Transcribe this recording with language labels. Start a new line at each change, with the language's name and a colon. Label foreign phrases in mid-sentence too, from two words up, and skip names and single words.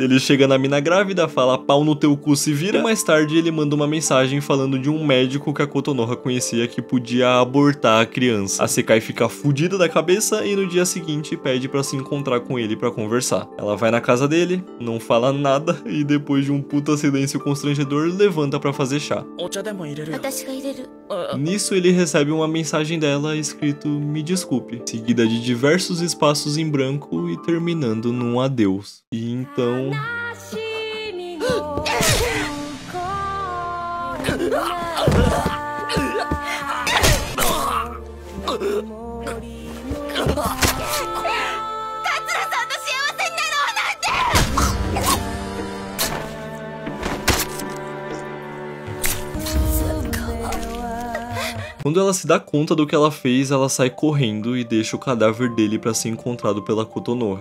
Portuguese: Ele chega na mina grávida, fala pau no teu cu se vira, e mais tarde ele manda uma mensagem falando de um médico que a Kotonoha conhecia que podia abortar a criança. A Sekai fica fudida da cabeça e no dia seguinte pede pra se encontrar com ele pra conversar. Ela vai na casa dele, não fala nada e depois de um puta silêncio constrangedor, levanta pra fazer chá.
Japanese: お茶でも入れるよ私が入れる
Portuguese: Nisso ele recebe uma mensagem dela escrito "me desculpe", seguida de diversos espaços em branco e terminando num adeus. E então... Quando ela se dá conta do que ela fez, ela sai correndo e deixa o cadáver dele para ser encontrado pela Kotonoha.